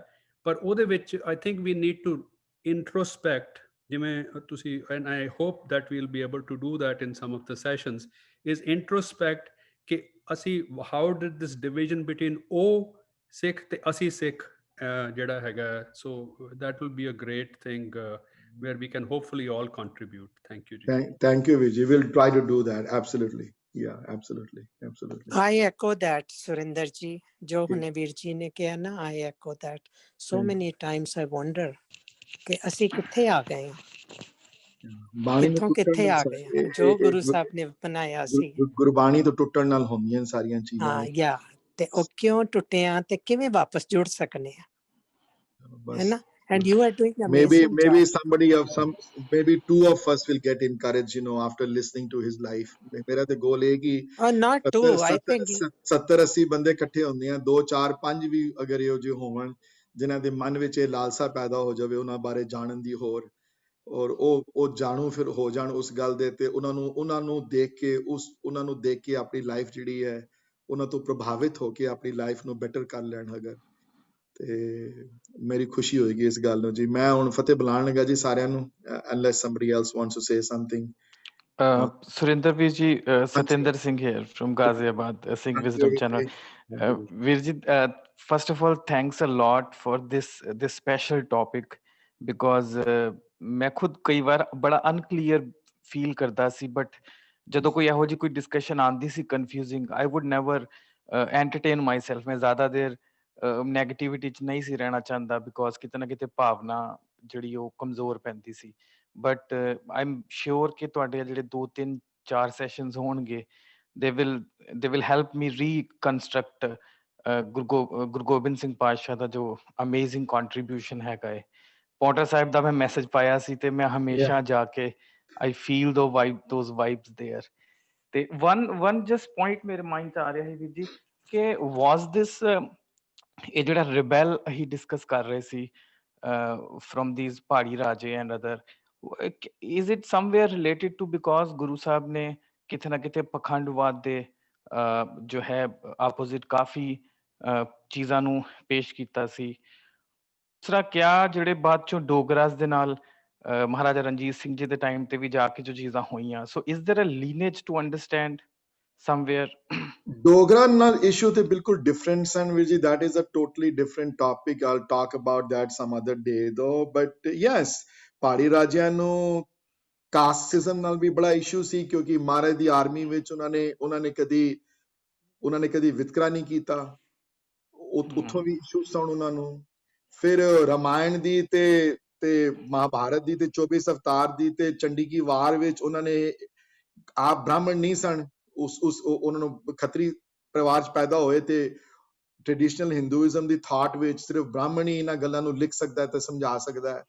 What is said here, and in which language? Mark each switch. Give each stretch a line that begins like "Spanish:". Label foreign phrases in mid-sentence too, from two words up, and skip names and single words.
Punjabi: ਪਰ ਉਹਦੇ ਵਿੱਚ
English: I think we need to introspect,
Punjabi: ਜਿਵੇਂ ਤੁਸੀਂ,
English: and I hope that we'll be able to do that in some of the sessions, is introspect
Punjabi: ਕਿ ਅਸੀਂ
English: how did this division between
Punjabi: ਉਹ ਸਿੱਖ ਤੇ ਅਸੀਂ ਸਿੱਖ ਜਿਹੜਾ ਹੈਗਾ,
English: so that will be a great thing where we can hopefully all contribute. Thank you ji. Thank you Vijay, we'll try to do that. Absolutely, yeah, absolutely. I echo that,
Punjabi: ਸੁਰਿੰਦਰ ਜੀ, ਜੋ ਹੁਣੇ ਵੀਰ ਜੀ ਨੇ ਕੀਆ ਨਾ,
English: I echo that. So many times I wonder
Punjabi: ਕਿ ਅਸੀਂ ਕਿੱਥੇ ਆ ਗਏ ਹਾਂ, ਕਿੱਥੋਂ ਕਿੱਥੇ ਆ ਗਏ ਹਾਂ, ਜੋ ਗੁਰੂ ਸਾਹਿਬ ਨੇ ਬਣਾਇਆ ਸੀ। ਗੁਰਬਾਣੀ ਤੋਂ ਟੁੱਟਣ ਨਾਲ ਹੁੰਦੀਆਂ ਸਾਰੀਆਂ ਚੀਜ਼ਾਂ। ਹਾਂ ਯਾ, ਤੇ ਉਹ ਕਿਉਂ ਟੁੱਟੇ ਆ ਤੇ ਕਿਵੇਂ ਵਾਪਸ ਜੁੜ ਸਕਨੇ ਆ, ਹੈ ਨਾ?
English: And you are doing amazing maybe job. maybe two of us will get encouraged, after listening to his life.
Punjabi: ਮੇਰਾ ਤੇ ਗੋਲ ਹੈ ਕਿ
English: not two, I think
Punjabi: 70-80 ਬੰਦੇ ਇਕੱਠੇ ਹੁੰਦੇ ਆ, 2 4 5 ਵੀ ਅਗਰ ਇਹੋ ਜਿਹੇ ਹੋਵਣ ਜਿਨ੍ਹਾਂ ਦੇ ਮਨ ਵਿੱਚ ਇਹ ਲਾਲਸਾ ਪੈਦਾ ਹੋ ਜਾਵੇ ਉਹਨਾਂ ਬਾਰੇ ਜਾਣਨ ਦੀ, ਹੋਰ ਔਰ ਉਹ ਜਾਣੂ ਫਿਰ ਹੋ ਜਾਣ ਉਸ ਗੱਲ ਦੇ, ਤੇ ਉਹਨਾਂ ਨੂੰ ਦੇਖ ਕੇ ਆਪਣੀ ਲਾਈਫ ਜਿਹੜੀ ਹੈ ਉਹਨਾਂ ਤੋਂ ਪ੍ਰਭਾਵਿਤ ਹੋ ਕੇ ਆਪਣੀ ਲਾਈਫ ਨੂੰ ਬੈਟਰ ਕਰ ਲੈਣ ਅਗਰ, ਤੇ ਮੇਰੀ ਖੁਸ਼ੀ ਹੋਏਗੀ ਇਸ ਗੱਲ ਨੂੰ ਜੀ। ਮੈਂ ਹੁਣ ਫਤਿਹ ਬੁਲਾਉਣ ਲੱਗਾ ਜੀ ਸਾਰਿਆਂ ਨੂੰ,
English: unless somebody else wants to say something. Surinder Veer ji, Satinder Singh here from Ghaziabad, Singh Wisdom Channel. Veer ji, first of all, thanks a lot for this special topic, because
Punjabi: ਮੈਂ ਖੁਦ ਕਈ ਵਾਰ ਬੜਾ
English: unclear feel
Punjabi: ਕਰਦਾ ਸੀ,
English: but
Punjabi: ਜਦੋਂ ਕੋਈ ਇਹੋ ਜਿਹੀ ਕੋਈ
English: discussion
Punjabi: ਆਉਂਦੀ ਸੀ
English: confusing, I would never entertain myself.
Punjabi: ਮੈਂ ਜ਼ਿਆਦਾ ਦੇਰ negativity ਚ ਨਹੀਂ ਸੀ ਰਹਿਣਾ ਚਾਹੁੰਦਾ, because ਕਿਤੇ ਨਾ ਕਿਤੇ ਭਾਵਨਾ ਜਿਹੜੀ ਉਹ ਕਮਜ਼ੋਰ ਪੈਂਦੀ ਸੀ.
English: But I'm sure
Punjabi: ਕਿ ਤੁਹਾਡੇ ਜਿਹੜੇ 2-3-4 sessions ਹੋਣਗੇ,
English: they will help me reconstruct
Punjabi: ਗੁਰੂ ਗੋਬਿੰਦ ਸਿੰਘ ਪਾਤਸ਼ਾਹ ਦਾ ਜੋ
English: amazing contribution
Punjabi: ਹੈਗਾ ਹੈ. ਪੌਂਟਾ ਸਾਹਿਬ ਦਾ ਮੈਂ ਮੈਸੇਜ ਪਾਇਆ ਸੀ ਤੇ ਮੈਂ ਹਮੇਸ਼ਾ ਜਾ ਕੇ
English: I feel those vibes there.
Punjabi: ਤੇ
English: one just point
Punjabi: ਮੇਰੇ ਮਾਈਂਡ 'ਚ ਆ ਰਿਹਾ ਹੈ ਵੀਰ ਜੀ ਕਿ
English: was this
Punjabi: ਇਹ ਜਿਹੜਾ ਰਿਬੈਲ ਅਸੀਂ ਡਿਸਕਸ ਕਰ ਰਹੇ ਸੀ
English: from these
Punjabi: ਪਹਾੜੀ ਰਾਜੇ
English: and other, is it somewhere related to because
Punjabi: ਗੁਰੂ ਸਾਹਿਬ ਨੇ ਕਿਤੇ ਨਾ ਕਿਤੇ ਪਖੰਡਵਾਦ ਦੇ ਜੋ ਹੈ ਆਪੋਜ਼ਿਟ ਕਾਫੀ ਚੀਜ਼ਾਂ ਨੂੰ ਪੇਸ਼ ਕੀਤਾ ਸੀ? ਦੂਸਰਾ, ਕਿਆ ਜਿਹੜੇ ਬਾਅਦ ਚੋਂ ਡੋਗਰਾਸ ਦੇ ਨਾਲ ਮਹਾਰਾਜਾ ਰਣਜੀਤ ਸਿੰਘ ਜੀ ਦੇ ਟਾਈਮ ਤੇ ਵੀ ਜਾ ਕੇ ਜੋ ਚੀਜ਼ਾਂ ਹੋਈਆਂ,
English: so is there a lineage to understand somewhere?
Punjabi: Dogra ਨਾਲ issue ਤੇ ਬਿਲਕੁਲ different ਸਨ ਵੀਰ ਜੀ.
English: That is a totally different topic. I'll talk about that some other day though. But yes,
Punjabi: ਪਹਾੜੀ ਰਾਜਿਆਂ ਨੂੰ ਕਾਸਟਿਜ਼ਮ ਨਾਲ ਵੀ ਬੜਾ ਇਸ਼ੂ ਸੀ, ਕਿਉਂਕਿ ਮਹਾਰਾਜ ਦੀ ਆਰਮੀ ਵਿੱਚ ਉਹਨਾਂ ਨੇ ਕਦੀ ਵਿਤਕਰਾ ਨਹੀਂ ਕੀਤਾ. ਉੱਥੋਂ ਵੀ ਇਸ਼ੂ ਸਨ ਉਹਨਾਂ ਨੂੰ. ਫਿਰ ਰਾਮਾਇਣ ਦੀ ਤੇ ਮਹਾਭਾਰਤ ਦੀ ਤੇ 24 ਅਵਤਾਰ ਦੀ ਤੇ ਚੰਡੀ ਕੀ ਵਾਰ ਵਿੱਚ ਉਹਨਾਂ ਨੇ ਆਪ ਬ੍ਰਾਹਮਣ ਨਹੀਂ ਸਨ, ਉਹਨਾਂ ਨੂੰ ਖੱਤਰੀ ਪਰਿਵਾਰ ਚ ਪੈਦਾ ਹੋਏ ਤੇ
English: traditional Hinduism
Punjabi: ਦੀ ਥਾਟ ਵਿੱਚ ਸਿਰਫ ਬ੍ਰਾਹਮਣ ਹੀ ਇਹਨਾਂ ਗੱਲਾਂ ਨੂੰ ਲਿਖ ਸਕਦਾ ਹੈ ਤੇ ਸਮਝਾ ਸਕਦਾ ਹੈ.